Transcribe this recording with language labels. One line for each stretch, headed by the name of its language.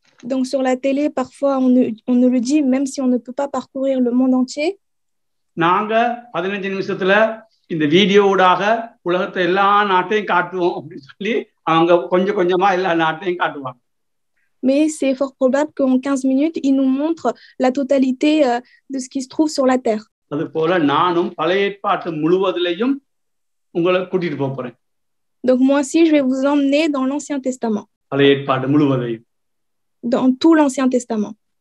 French: Donc sur la télé parfois on nous le dit, même si on ne peut pas parcourir le monde entier.
Tamil: நாங்க 15 நிமிஷத்துல இந்த வீடியோவுடாக உலகத்தை எல்லா நாட்டையும் காட்டுவோம் அப்படின்னு சொல்லி அவங்க கொஞ்சம் கொஞ்சமா எல்லா நாட்டையும் காட்டுவாங்க.
French: Mais c'est fort probable qu'en 15 minutes, ils nous montrent la totalité de ce qui se trouve sur la terre.
Tamil: அது போல நானும் பழைய ஏற்பாட்டு முழுவதிலையும் உங்களை கூட்டிட்டு போறேன்.
French: Donc moi aussi, je vais vous emmener dans l'Ancien Testament.
Tamil: பழைய ஏற்பாடு முழுவதையும்.
French: Dans tout l'Ancien Testament.